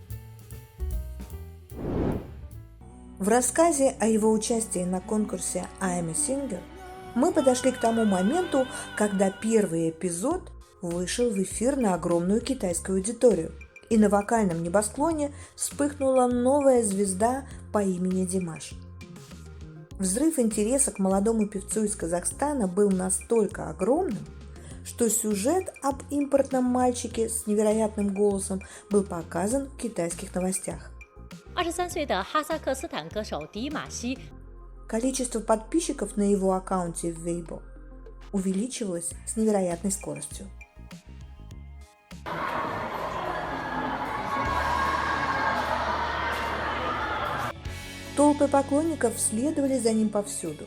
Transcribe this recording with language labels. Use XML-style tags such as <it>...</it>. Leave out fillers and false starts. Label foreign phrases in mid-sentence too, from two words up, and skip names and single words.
<ru>В рассказе о его участии на конкурсе «I'm a Singer» мы подошли к тому моменту, когда первый эпизод вышел в эфир на огромную китайскую аудиторию, и на вокальном небосклоне вспыхнула новая звезда по имени Димаш. Взрыв интереса к молодому певцу из Казахстана был настолько огромным, что сюжет об импортном мальчике с невероятным голосом был показан в китайских новостях.</ru> <zh>23 岁的哈萨克斯坦歌手迪玛希</zh> <ru>Количество подписчиков на его аккаунте в Weibo увеличивалось с невероятной скоростью. Толпы поклонников следовали за ним повсюду.</ru>